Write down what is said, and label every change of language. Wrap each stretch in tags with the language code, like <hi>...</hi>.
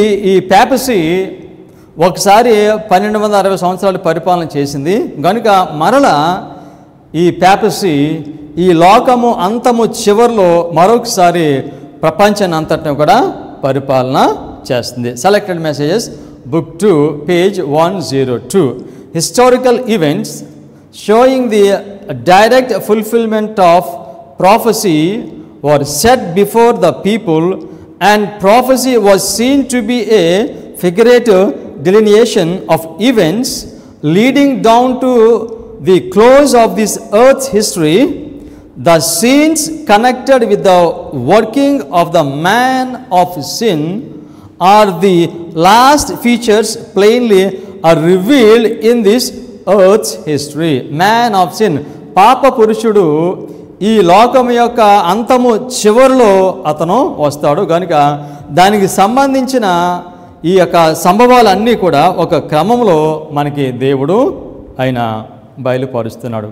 <te>ఈ పేపసీ ఒకసారి 1260 సంవత్సరాలు పరిపాలన చేసింది. కనుక మరల ఈ పేపసీ ఈ లోకము అంతము చివరిలో మరొకసారి ప్రపంచాన్ని అంతటిని కూడా పరిపాలన చేస్తుంది.</te> <en>Selected messages book 2 page 102. Historical events showing the direct fulfilment of prophecy were set before the people, and prophecy was seen to be a figurative delineation of events leading down to the close of this earth's history. The scenes connected with the working of the man of sin are the last features plainly are revealed in this earth's history.</en> <te>Man of sin, పాప పురుషుడు ఈ లోకం యొక్క అంతము చివరిలో అతను వస్తాడు. కనుక దానికి సంబంధించిన ఈ యొక్క సంభవాలన్నీ కూడా ఒక క్రమంలో మనకి దేవుడు ఆయన బయలుపరుస్తున్నాడు.</te>